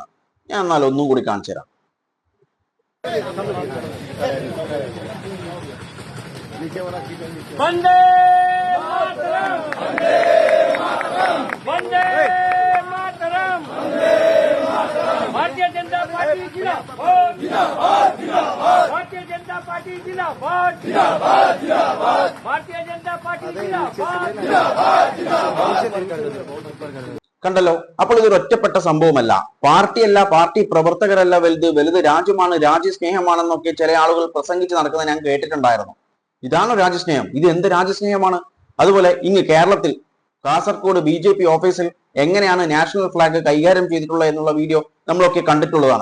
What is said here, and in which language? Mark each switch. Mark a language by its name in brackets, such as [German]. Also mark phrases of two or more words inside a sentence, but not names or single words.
[Malayalam] ഞാൻ എന്നാൽ ഒന്നും കൂടി കാണിച്ചു തരാം. [Hindi] वंदे मातरम, वंदे मातरम, वंदे मातरम, वंदे मातरम। भारतीय जनता पार्टी जिंदाबाद, जिंदाबाद, जिंदाबाद। भारतीय जनता पार्टी जिंदाबाद, जिंदाबाद, जिंदाबाद। भारतीय जनता पार्टी जिंदाबाद, जिंदाबाद, जिंदाबाद। [Malayalam] കണ്ടല്ലോ, അപ്പോൾ ഇതൊരു ഒറ്റപ്പെട്ട സംഭവമല്ല. പാർട്ടിയല്ല, പാർട്ടി പ്രവർത്തകരല്ല വലുത്, വലുത് രാജ്യമാണ്, രാജ്യസ്നേഹമാണെന്നൊക്കെ ചില ആളുകൾ പ്രസംഗിച്ച് നടക്കുന്നത് ഞാൻ കേട്ടിട്ടുണ്ടായിരുന്നു. ഇതാണോ രാജ്യസ്നേഹം? ഇത് എന്ത് രാജ്യസ്നേഹമാണ്? അതുപോലെ ഇങ്ങ് കേരളത്തിൽ കാസർഗോഡ് BJP ഓഫീസിൽ എങ്ങനെയാണ് [English] national flag [Malayalam] കൈകാര്യം ചെയ്തിട്ടുള്ളത് എന്നുള്ള വീഡിയോ നമ്മളൊക്കെ കണ്ടിട്ടുള്ളതാണ്.